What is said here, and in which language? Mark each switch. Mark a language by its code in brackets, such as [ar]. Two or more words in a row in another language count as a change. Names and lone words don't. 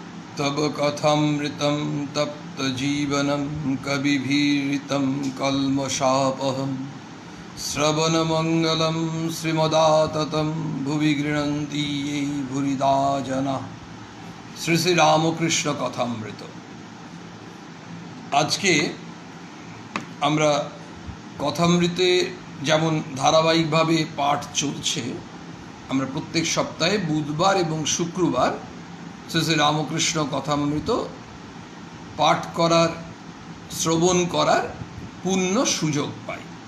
[sa] तब कथामृतं तप्तजीवनं कविभिरीतं कल्मषापहं श्रवणमङ्गलं श्रीमदाततं भुवि गृह्णन्ति ये भूरिदा जनाः। [bn] শ্রী শ্রী রামকৃষ্ণ কথামৃত। আজকে আমরা কথামৃতে যেমন ধারাবাহিকভাবে পাঠ চলছে, আমরা প্রত্যেক সপ্তাহে বুধবার এবং শুক্রবার শ্রী শ্রী রামকৃষ্ণ কথামৃত পাঠ করার, শ্রবণ করার পূর্ণ সুযোগ পাই।